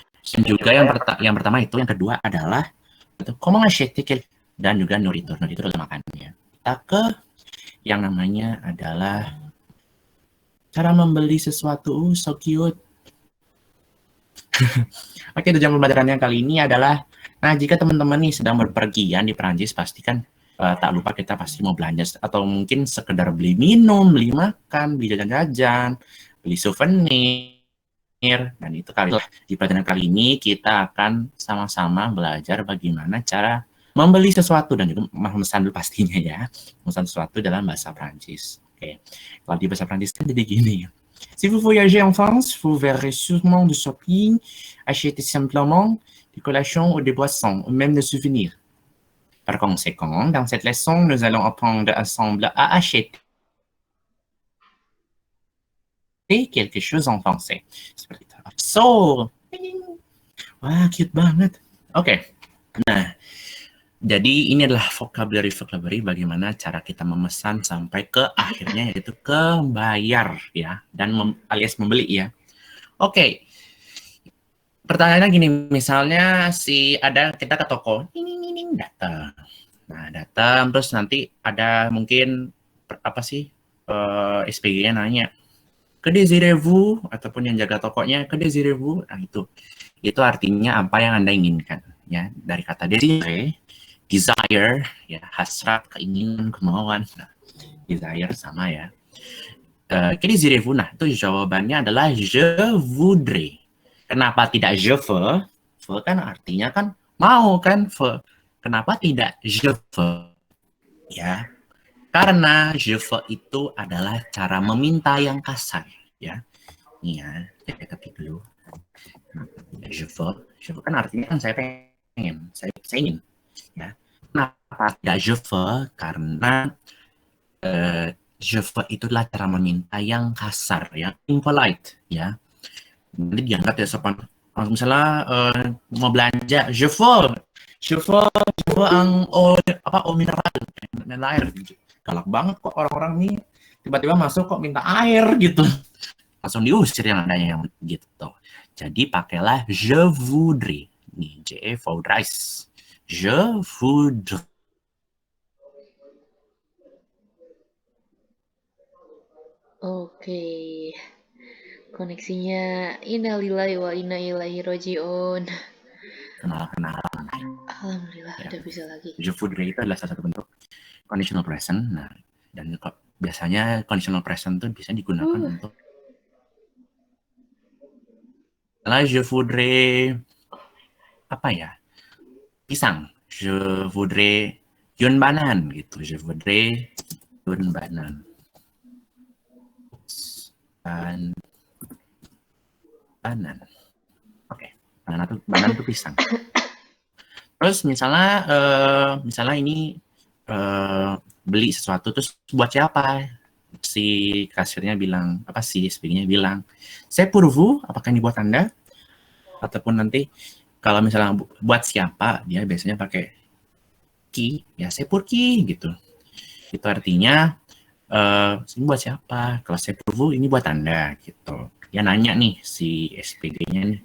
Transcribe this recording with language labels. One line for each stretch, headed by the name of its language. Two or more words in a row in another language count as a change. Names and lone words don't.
Indonesian: Dan juga yang pertama itu, yang kedua adalah itu
French: comment acheter
Indonesian: dan juga nourriture. Nourriture adalah makannya. Kita ke yang namanya adalah cara membeli sesuatu.
English: So cute.
Indonesian: Oke, tujuan pembelajarannya kali ini adalah, nah jika teman-teman nih sedang berpergian di Perancis, pastikan tak lupa kita pasti mau belanja atau mungkin sekedar beli minum, beli makan, beli jajan-jajan, beli souvenir. Dan itu kali di pelajaran kali ini kita akan sama-sama belajar bagaimana cara membeli sesuatu dan juga memesan dulu pastinya ya, memesan sesuatu dalam bahasa Perancis. Oke, kalau di bahasa Perancis kan jadi gini.
French: Si vous voyagez en France, vous verrez sûrement du shopping, acheter simplement des collations ou des boissons, ou même des souvenirs. Par conséquent, dans cette leçon, nous allons apprendre ensemble à acheter quelque chose en français.
Indonesian: So, wah cute banget. Oke, nah jadi ini adalah vocabulary bagaimana cara kita memesan sampai ke akhirnya yaitu ke bayar ya, dan alias membeli ya. Oke. Pertanyaannya gini, misalnya kita ke toko, datang. Nah, datang terus nanti ada mungkin SPG-nya nanya,
French: "Que désirez-vous?"
Indonesian: ataupun yang jaga tokonya,
French: "Que désirez-vous?"
Indonesian: Nah, itu artinya apa yang Anda inginkan ya. Dari kata desire ya, hasrat, keinginan, kemauan. Nah, desire sama ya.
French: Que désirez-vous?
Indonesian: Nah, itu jawabannya adalah
French: je voudrais.
Indonesian: Kenapa tidak
French: je veux?
Indonesian: Veux kan artinya kan mau kan, veux. Kenapa tidak
French: je veux?
Indonesian: Ya, karena
French: je veux
Indonesian: itu adalah cara meminta yang kasar ya. Nih ya, saya ketik dulu.
French: Je veux
Indonesian: kan artinya kan saya pengen, saya ingin ya. Kenapa tidak
French: je veux?
Indonesian: Karena
French: je veux
Indonesian: itu adalah cara meminta yang kasar ya, impolite ya. Nanti dianggap ya sopan. Misalnya mau belanja,
French: je veux eau mineral, air gitu.
Indonesian: Galak banget kok orang-orang nih, tiba-tiba masuk kok minta air gitu. Langsung diusir yang adanya yang gitu. Jadi pakailah
French: je voudrais.
Indonesian: Nih,
French: je voudrais. Je voudrais.
Indonesian: Oke, koneksinya
Arabic: إنا لله وإنا إليه راجعون.
Indonesian: Kenalan. Alhamdulillah Ya. udah bisa lagi. Je voudrais itu adalah salah satu bentuk
English: conditional present.
Indonesian: Nah, dan biasanya
English: conditional present
Indonesian: itu bisa digunakan untuk
French: je voudrais
Indonesian: apa ya? Pisang.
French: Je voudrais une banane gitu. Je voudrais une banane.
Indonesian: Dan banan. Oke. Banan itu pisang. Terus misalnya ini beli sesuatu terus buat siapa? Si kasirnya bilang, si SPG-nya bilang,
French: "C'est pour vous,"
Indonesian: apakah ini buat Anda? Ataupun nanti kalau misalnya buat siapa, dia biasanya pakai qui, ya
French: c'est pour qui
Indonesian: gitu. Itu artinya ini buat siapa? Kalau
French: c'est pour vous,
Indonesian: ini buat Anda gitu. Ya nanya nih si SPG-nya nih.